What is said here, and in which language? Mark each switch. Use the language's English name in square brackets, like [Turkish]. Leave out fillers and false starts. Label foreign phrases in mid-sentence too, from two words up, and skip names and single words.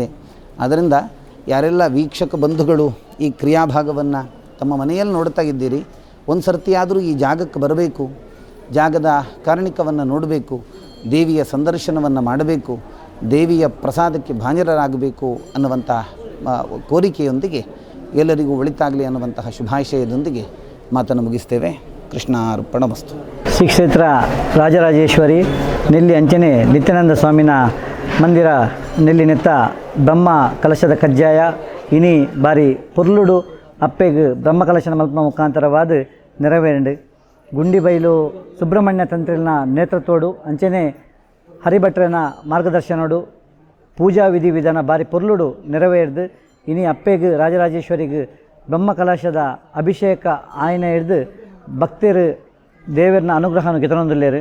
[Kannada] ಆದ್ದರಿಂದ ಯಾರೆಲ್ಲ ವೀಕ್ಷಕ ಬಂಧುಗಳು ಈ ಕ್ರಿಯಾಭಾಗವನ್ನು ತಮ್ಮ ಮನೆಯಲ್ಲಿ ನೋಡ್ತಾ ಇದ್ದೀರಿ, ಒಂದು ಸರ್ತಿಯಾದರೂ ಈ ಜಾಗಕ್ಕೆ ಬರಬೇಕು, ಜಾಗದ ಕಾರಣಿಕವನ್ನು ನೋಡಬೇಕು, ದೇವಿಯ ಸಂದರ್ಶನವನ್ನು ಮಾಡಬೇಕು, ದೇವಿಯ ಪ್ರಸಾದಕ್ಕೆ ಭಾಜನರಾಗಬೇಕು ಅನ್ನುವಂಥ ಕೋರಿಕೆಯೊಂದಿಗೆ ಎಲ್ಲರಿಗೂ ಒಳಿತಾಗಲಿ ಅನ್ನುವಂತಹ ಶುಭಾಶಯದೊಂದಿಗೆ ಮಾತನ್ನು ಮುಗಿಸ್ತೇವೆ. ಕೃಷ್ಣಾರ್ಪಣಮಸ್ತು. [Tulu] ಶ್ರೀ ಕ್ಷೇತ್ರ ರಾಜರಾಜೇಶ್ವರಿ ನೆಲ್ಲಿ ಅಂಚನೆ ನಿತ್ಯಾನಂದ ಸ್ವಾಮಿನ ಮಂದಿರ ನೆಲ್ಲಿನೆತ್ತ ಬ್ರಹ್ಮ ಕಲಶದ ಕಜ್ಜಾಯ ಇನಿ ಬಾರಿ ಪುರ್ಲುಡು ಅಪ್ಪೆಗೆ ಬ್ರಹ್ಮ ಕಲಶನ ಮಲ್ಪನ ಮುಖಾಂತರವಾದ ನೆರವೇರಂಡು ಗುಂಡಿಬೈಲು ಸುಬ್ರಹ್ಮಣ್ಯ ತಂತ್ರಿನ ನೇತೃತ್ವಡು ಅಂಚನೆ ಹರಿಭಟ್ರನ ಮಾರ್ಗದರ್ಶನಡು ಪೂಜಾ ವಿಧಾನ ಬಾರಿ ಪುರ್ಲುಡು ನೆರವೇರ್ದು ಇನಿ ಅಪ್ಪೆಗೆ ರಾಜರಾಜೇಶ್ವರಿಗೆ ಬ್ರಹ್ಮ ಕಲಶದ ಅಭಿಷೇಕ ಆಯ್ನ ಹಿಡ್ದು ಭಕ್ತರು ದೇವರನ ಅನುಗ್ರಹವನ್ನು ಗೆತನೊಂದುಲ್ಲೇರು.